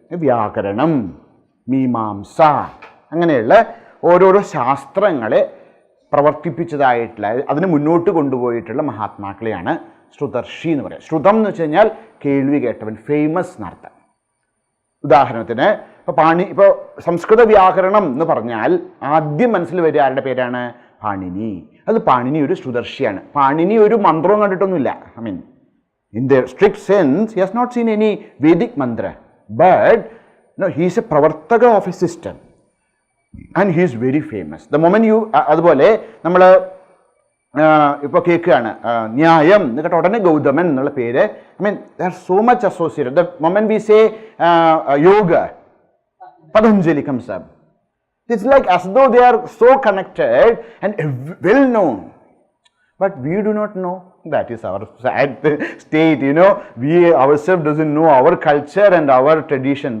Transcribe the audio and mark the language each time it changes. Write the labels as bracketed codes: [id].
[ml] വ്യാകരണം, മീമാംസ, അങ്ങനെയുള്ള ഓരോരോ ശാസ്ത്രങ്ങളെ പ്രവർത്തിപ്പിച്ചതായിട്ടുള്ള, അതിന് മുന്നോട്ട് കൊണ്ടുപോയിട്ടുള്ള മഹാത്മാക്കളെയാണ് ശ്രുതർഷി എന്ന് പറയുക. ശ്രുതം എന്ന് വെച്ച് കഴിഞ്ഞാൽ കേൾവി കേട്ടവൻ, ഫേമസ് എന്നർത്ഥം. ഉദാഹരണത്തിന് ഇപ്പോൾ സംസ്കൃത വ്യാകരണം എന്ന് പറഞ്ഞാൽ ആദ്യം മനസ്സിൽ വരിക ആരുടെ പേരാണ്? പാണിനി. അത് പാണിനി ഒരു ശ്രുതർഷിയാണ്. പാണിനി ഒരു മന്ത്രവും കണ്ടിട്ടൊന്നുമില്ല. [en] In the strict sense, he has not seen any Vedic mantra, but he is a pravartaka of a system and he is very famous. The moment you, [ml] അതുപോലെ നമ്മൾ ഇപ്പോൾ കേൾക്കുകയാണ് ന്യായം എന്ന് കേട്ട ഉടനെ ഗൗതമൻ എന്നുള്ള പേര്, [en] they are so much associated. The moment we say yoga, Patanjali comes up. It's like as though they are so connected and well known. But we do not know. That is our sad state, we ourselves doesn't know our culture and our tradition.